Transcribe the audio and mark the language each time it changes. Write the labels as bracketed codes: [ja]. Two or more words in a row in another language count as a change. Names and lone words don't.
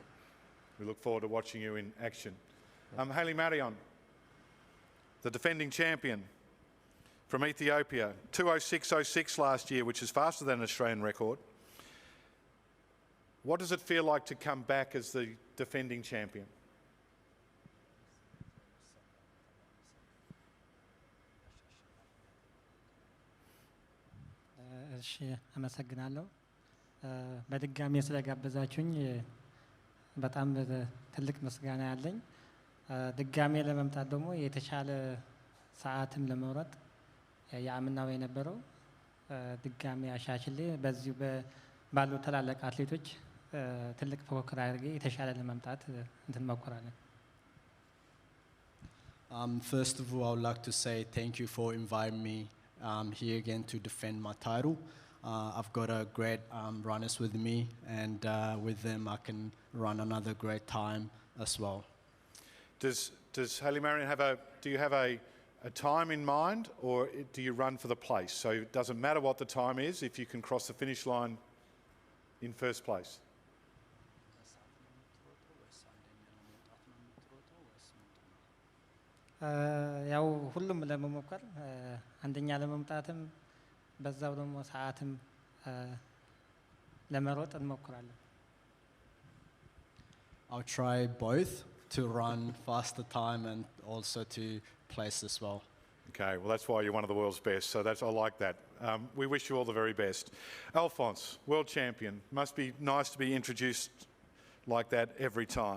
[en] We look forward to watching you in action. Haile Marion, the defending champion from Ethiopia, 2:06.06 last year, which is faster than an Australian record. What does it feel like to come back as the defending champion? [am] እሺ አመሰግናለሁ። በድጋሚ ስለጋበዛችሁኝ በጣም ትልቅ ምስጋና ያለኝ። ድጋሜ ለመምጣት ደግሞ የተሻለ ሰዓትን ለመውረጥ የአምናው የነበረው ድጋሜ አሻሽሌ በዚሁ ባሉ ታላላቅ አትሌቶች ትልቅ ፉክክር አድርጌ የተሻለ ለመምጣት እንትን ሞክራለሁ። [en] First of all, I would like to say thank you for inviting me here again to defend my title. I've got a great runners with me, and with them I can run another great time as well. Does Haile Marion do you have a time in mind, or do you run for the place? So it doesn't matter what the time is if you can cross the finish line in first place? [am] ያው ሁሉም ለመሞከር አንደኛ ለመምጣትም በዛው ደግሞ ሰዓትም ለመሮጥ እንሞክራለን። [en] I'll try both to run faster time and also to place as well. Okay, well that's why you're one of the world's best, so I like that. We wish you all the very best. Alphonse, world champion, must be nice to be introduced like that every time.